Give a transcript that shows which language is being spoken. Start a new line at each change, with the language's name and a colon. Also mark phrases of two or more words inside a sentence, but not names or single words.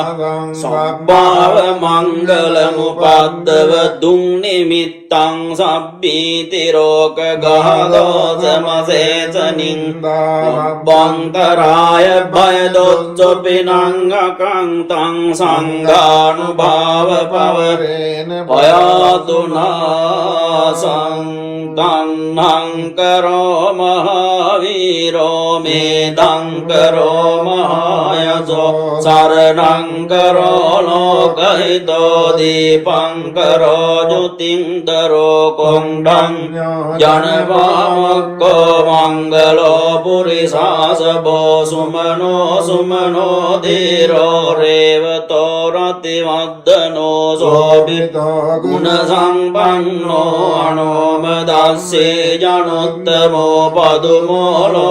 Pali: සබ්බාව මංගල මුපද්දව දුන් නිමිත්තං සබ්බීති රෝගගාදෝස මසේස නින්දා සබ්බන්තරාය බය සුබිනං අකංතං සංඝානුභාව පවරේන පයාතුනා සංතං කරෝ මහාවීරෝ මේදං කරෝ මහායසෝ සරණං කරෝ ලෝකහිතෝ දීපං කරෝ ජුතින්දරෝ කොණ්ඩං ජනවාමක්කෝ මංගලෝ පුරිසාසබෝ සුමනෝ සුමනෝ ධීරෝ රේවතෝ රතිවද්දනෝ සෝභිතෝ ගුණ සම්පන්නෝ අනෝමදස්සේ ජනොත්තමෝ පදුමෝ